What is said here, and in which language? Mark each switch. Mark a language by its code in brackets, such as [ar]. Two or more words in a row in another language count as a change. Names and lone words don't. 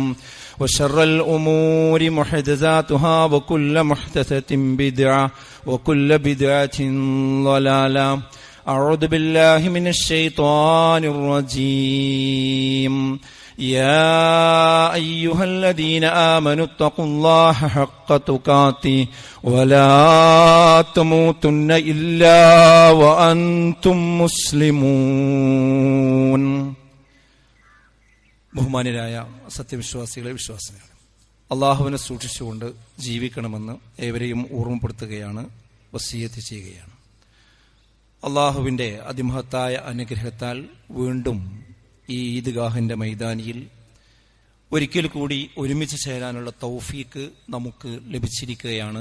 [ar] وشر الأمور محدثاتها وكل محدثة بدعة وكل بدعة ضلالة أعوذ بالله من الشيطان الرجيم يا أيها الذين آمنوا اتقوا الله حق تقاته ولا تموتن إلا وأنتم مسلمون. [ml] ബഹുമാന്യരായ സത്യവിശ്വാസികളെ, വിശ്വാസികളെ, അള്ളാഹുവിനെ സൂക്ഷിച്ചുകൊണ്ട് ജീവിക്കണമെന്ന് ഏവരെയും ഓർമ്മപ്പെടുത്തുകയാണ്, വസിയത്ത് ചെയ്യുകയാണ്. അള്ളാഹുവിൻ്റെ അതിമഹത്തായ അനുഗ്രഹത്താൽ വീണ്ടും ഈ ഈദ്ഗാഹിന്റെ മൈതാനിയിൽ ഒരിക്കൽ കൂടി ഒരുമിച്ച് ചേരാനുള്ള തൗഫീക്ക് നമുക്ക് ലഭിച്ചിരിക്കുകയാണ്.